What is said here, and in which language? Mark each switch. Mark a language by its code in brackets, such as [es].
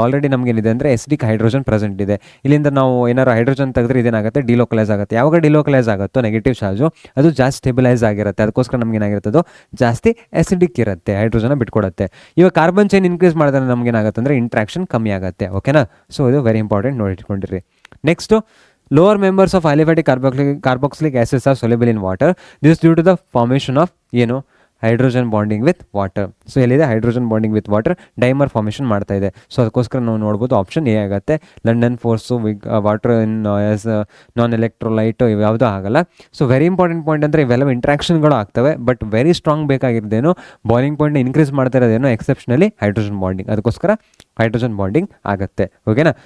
[kn] Already ನಮಗೇನಿದೆ ಅಂದರೆ acidic hydrogen present ಇದೆ. ಇಲ್ಲಿಂದ ನಾವು ಏನಾದ್ರು ಹೈಡ್ರೋಜನ್ ತೆಗೆದ್ರೆ ಇದೇನಾಗುತ್ತೆ ಡಿಲೋಕಲೈಸ್ ಆಗುತ್ತೆ. ಯಾವಾಗ ಡಿಲೋಕಲೈಸ್ ಆಗುತ್ತೋ ನೆಗೆಟಿವ್ ಚಾರ್ಜು ಅದು ಜಾಸ್ತಿ ಸ್ಟೆಬಿಲೈಸ್ ಆಗಿರುತ್ತೆ, ಅದಕ್ಕೋಸ್ಕರ ನಮ್ಗೆ ಏನಾಗಿರುತ್ತೆ ಅದು ಜಾಸ್ತಿ ಆಸಿಡಿಕ್ ಇರುತ್ತೆ, ಹೈಡ್ರೋಜನ್ ಬಿಟ್ಕೊಡುತ್ತೆ. ಇವಾಗ ಕಾರ್ಬನ್ ಚೈನ್ ಇನ್ಕ್ರೀಸ್ ಮಾಡಿದ್ರೆ ನಮ್ಗೆ ಏನಾಗುತ್ತೆ ಅಂದರೆ ಇಂಟ್ರಾಕ್ಷನ್ ಕಮ್ಮಿ ಆಗುತ್ತೆ. ಓಕೆನಾ, ಸೊ ಇದು very important, ನೋಡಿಟ್ಕೊಂಡಿರಿ. [en] Next lower members of aliphatic carboxylic acids are soluble in water. This is due to the formation of hydrogen bonding with water. [kn] So ಎಲ್ಲಿದೆ hydrogen bonding with water dimer formation ಮಾಡ್ತಾ ಇದೆ. So ಅದಕ್ಕೋಸ್ಕರ ನಾವು ನೋಡ್ಬೋದು option A ಆಗುತ್ತೆ. [en] London force water in as non electrolyte [kn] ಇವು ಯಾವುದೂ ಆಗಲ್ಲ. ಸೊ ವೆರಿ ಇಂಪಾರ್ಟೆಂಟ್ ಪಾಯಿಂಟ್ ಅಂದರೆ ಇವೆಲ್ಲವೂ ಇಂಟ್ರಾಕ್ಷನ್ಗಳು ಆಗ್ತವೆ, ಬಟ್ ವೆರಿ ಸ್ಟ್ರಾಂಗ್ ಬೇಕಾಗಿರೋದೇನು ಬಾಯ್ಲಿಂಗ್ ಪಾಯಿಂಟ್ನ ಇನ್ಕ್ರೀಸ್ ಮಾಡ್ತಾ ಇರೋದೇನೋ ಎಕ್ಸೆಪ್ಷನಲಿ ಹೈಡ್ರೋಜನ್ ಬಾಂಡಿಂಗ್, ಅದಕ್ಕೋಸ್ಕರ ಹೈಡ್ರೋಜನ್ ಬಾಂಡಿಂಗ್ ಆಗುತ್ತೆ. ಓಕೆನಾ.